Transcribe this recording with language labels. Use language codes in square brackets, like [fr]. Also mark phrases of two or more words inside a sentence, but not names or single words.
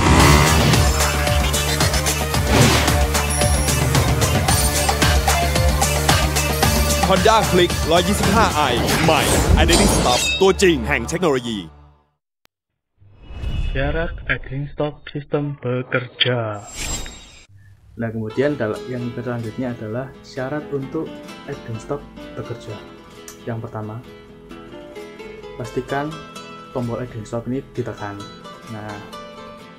[th] Honda Click 125i ใหม่ [en] Idling Stop [th] ตัวจริงแห่งเทคโนโลยี [id] Syarat [en] idling stop system [id] bekerja. Nah, kemudian yang selanjutnya adalah syarat untuk [en] idling stop [id] bekerja. Yang pertama, pastikan tombol [en] idling stop [id] ini ditekan.